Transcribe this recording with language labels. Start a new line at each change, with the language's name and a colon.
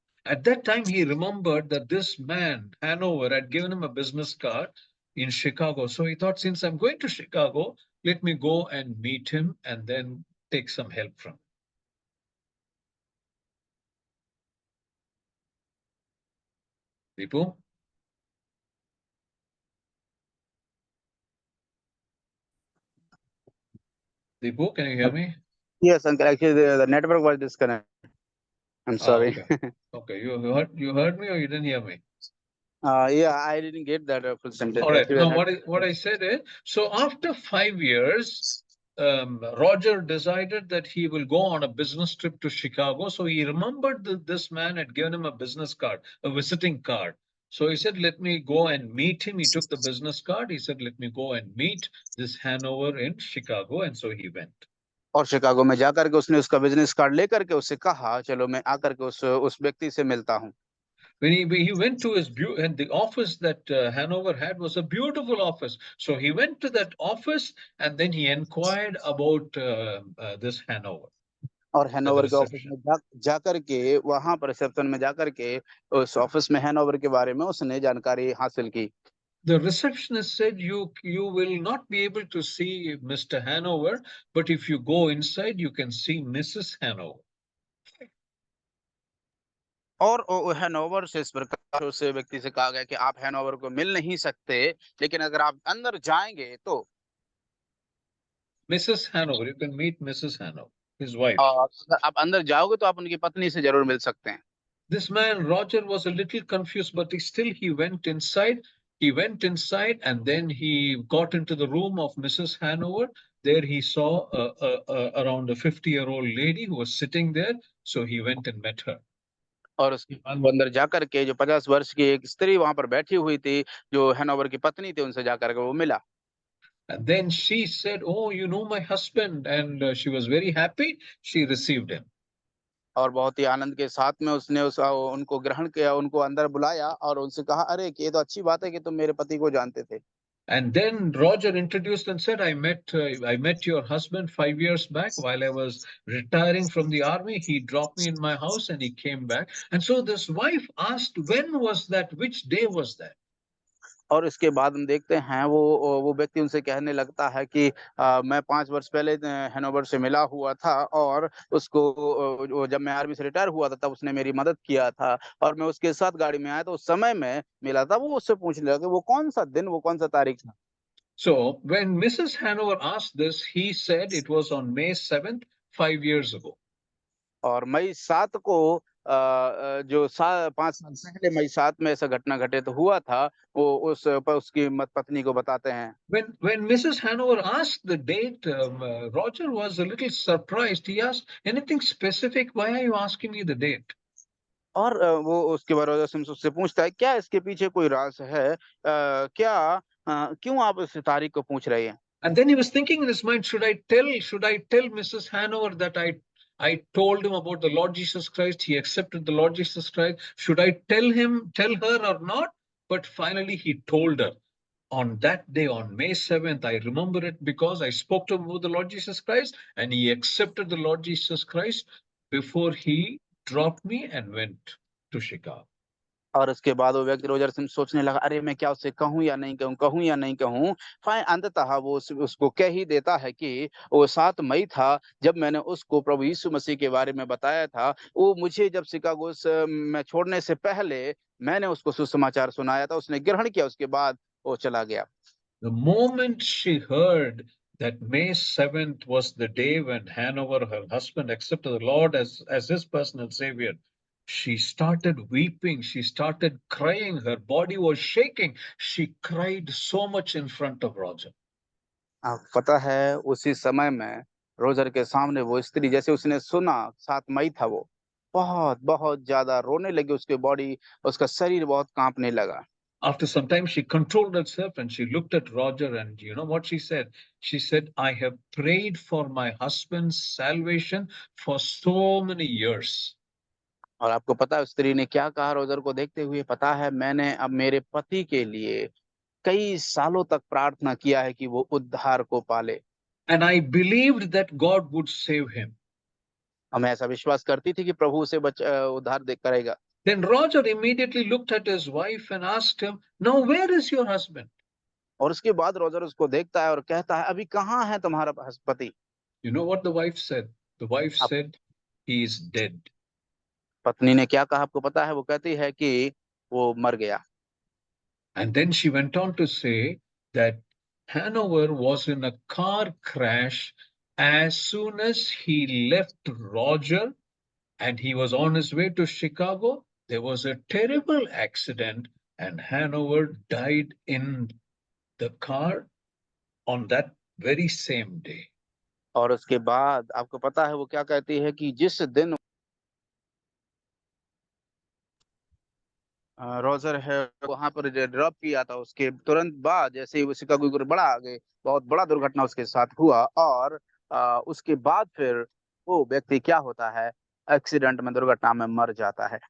English: At that time, he remembered that this man, Hanover, had given him a business card in Chicago. So he thought, since I'm going to Chicago, let me go and meet him and then take some help from him. Deepu? Deepu, can you hear me? Yes, uncle, actually the network was disconnected. I'm sorry. Okay. Okay. You heard me or you didn't hear me? Yeah, I didn't get that full sentence. All right. Actually, Now, what I said is, so after 5 years, Roger decided that he will go on a business trip to Chicago. So he remembered that this man had given him a business card, a visiting card. So he said, let me go and meet him. He took the business card. He said, let me go and meet this Hanover in Chicago. And so he went.
Hindi: और Chicago में जाकर के उसने उसका business card लेकर के उससे कहा, चलो मैं आकर के उस व्यक्ति से मिलता हूँ।
English: When he went to and the office that Hanover had was a beautiful office. So he went to that office and then he inquired about this Hanover.
Hindi: और हैनोवर के ऑफिस में जाकर के वहां पर रिसेप्शन में जाकर के उस ऑफिस में हैनोवर के बारे में उसने जानकारी हासिल की।
English: The receptionist said, you will not be able to see Mr. Hanover, but if you go inside, you can see Mrs. Hanover.
Hindi: और हैनोवर से इस प्रकार उस व्यक्ति से कहा गया कि आप हैनोवर को मिल नहीं सकते, लेकिन अगर आप अंदर जाएंगे तो
English: Mrs. Hanover, you can meet Mrs. Hanover, his wife.
Hindi: अगर आप अंदर जाओगे तो आप उनकी पत्नी से जरूर मिल सकते हैं।
English: This man, Roger, was a little confused, but he went inside. He went inside and then he got into the room of Mrs. Hanover. There he saw around a 50-year-old lady who was sitting there. So he went and met her.
Hindi: और उसके बाद वो अंदर जाकर के जो 50 वर्ष की एक स्त्री वहां पर बैठी हुई थी, जो हैनोवर की पत्नी थी, उनसे जाकर के वो मिला।
English: And then she said, "Oh, you know my husband," and she was very happy. She received him.
Hindi: और बहुत ही आनंद के साथ में उसने उनको ग्रहण किया, उनको अंदर बुलाया और उनसे कहा, अरे ये तो अच्छी बात है कि तुम मेरे पति को जानते थे।
English: And then Roger introduced and said, I met your husband 5 years back while I was retiring from the army. He dropped me in my house and he came back. And so this wife asked, when was that? Which day was that?
Hindi: और इसके बाद हम देखते हैं वो व्यक्ति उनसे कहने लगता है कि मैं 5 वर्ष पहले हैनोवर से मिला हुआ था और उसको जब मैं आर्मी से रिटायर हुआ था तब उसने मेरी मदद किया था और मैं उसके साथ गाड़ी में आया तो उस समय में मिला था। वो उससे पूछने लगा वो कौन सा दिन, वो कौन सा तारीख था।
English: So when Mrs. Hanover asked this, he said it was on May 7th, 5 years ago.
Hindi: और मई 7 को जो 5 साल पहले मई 7 में ऐसा घटना घटित हुआ था, वो उसकी पत्नी को बताते हैं।
English: When Mrs. Hanover asked the date, Roger was a little surprised. He asked, "Anything specific? Why are you asking me the date?"
Hindi: और वो उसके बाद रोजर सिम्स उससे पूछता है, क्या इसके पीछे कोई राज है? क्या क्यों आप इस तारीख को पूछ रही हैं?
English: And then he was thinking in his mind, should I tell Mrs. Hanover that I told him about the Lord Jesus Christ? He accepted the Lord Jesus Christ. Should I tell her or not? But finally he told her. On that day, on May 7th, I remember it because I spoke to him about the Lord Jesus Christ, and he accepted the Lord Jesus Christ before he dropped me and went to Chicago.
Hindi: और उसके बाद वो व्यक्ति Roger CIMS सोचने लगा, अरे मैं क्या उससे कहूँ या नहीं कहूँ, कहूँ या नहीं कहूँ? अंततः वो उसको कह ही देता है कि वो 7 मई था जब मैंने उसको प्रभु यीशु मसीह के बारे में बताया था। वो मुझे जब शिकागो में छोड़ने से पहले मैंने उसको सुसमाचार सुनाया था, उसने ग्रहण किया, उसके बाद वो चला गया।
English: The moment she heard that May 7th was the day when Hanover, her husband, accepted the Lord as his personal savior, she started weeping. She started crying. Her body was shaking. She cried so much in front of Roger.
Hindi: पता है उसी समय में Roger के सामने वो स्त्री, जैसे उसने सुना 7 मई था, वो बहुत ज्यादा रोने लगी, उसका शरीर बहुत कांपने लगा।
English: After some time, she controlled herself and she looked at Roger, and you know what she said? She said, "I have prayed for my husband's salvation for so many years."
Hindi: और आपको पता है उस स्त्री ने क्या कहा रोजर को देखते हुए? पता है, मैंने अब मेरे पति के लिए कई सालों तक प्रार्थना किया है कि वो उद्धार को पाले।
English: And I believed that God would save him.
Hindi: और मैं ऐसा विश्वास करती थी कि प्रभु उसे उद्धार करेगा।
English: Then Roger immediately looked at his wife and asked him, "Now, where is your husband?"
Hindi: और उसके बाद रोजर उसको देखता है और कहता है, अभी कहाँ है तुम्हारा पति?
English: You know what the wife said? The wife
Hindi: अब
English: said, "He is dead."
Hindi: पत्नी ने क्या कहा आपको पता है? वो कहती है कि वो मर गया।
English: And then she went on to say that Hanover was in a car crash as soon as he left Roger and he was on his way to Chicago. There was a terrible accident, and Hanover died in the car on that very same day.
Hindi: और उसके बाद आपको पता है वो क्या कहती है कि जिस दिन रोजर है वहां पर ड्रॉप किया था, उसके तुरंत बाद जैसे ही वो शिकागो को बड़ा आगे बहुत बड़ा दुर्घटना उसके साथ हुआ, और उसके बाद फिर वो व्यक्ति क्या होता है, एक्सीडेंट में, दुर्घटना में मर जाता है।